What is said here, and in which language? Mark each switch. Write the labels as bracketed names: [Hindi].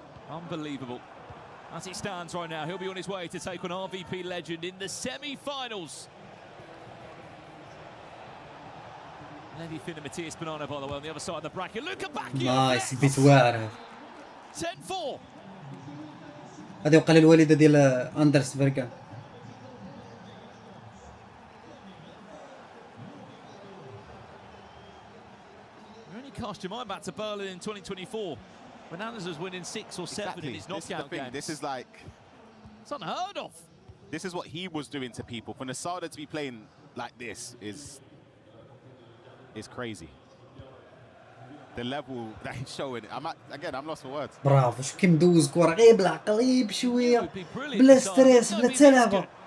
[English] Unbelievable. As it stands right now, he'll be on his way to take on RVP legend in the semi-finals. Levi Finn and Matthias Banana, by the way, on the other side of the bracket. Luca Bacchio. [Arabic] نايس البيت واعر. [English] 10-4. [Arabic] هذه وقال الوالده ديال اندرس فيركان. [English] You only cast your mind back to Berlin in 2024 when Anders was winning 6 or 7 in his knockout games. This is like, it's unheard of. This is what he was doing to people. For Nasada to be playing like this is crazy. The level that he's showing. I'm lost for words. [Arabic] برافو شو كي مدوز كره غير بالعقل بشويه بلا ستريس بلا تلعبه.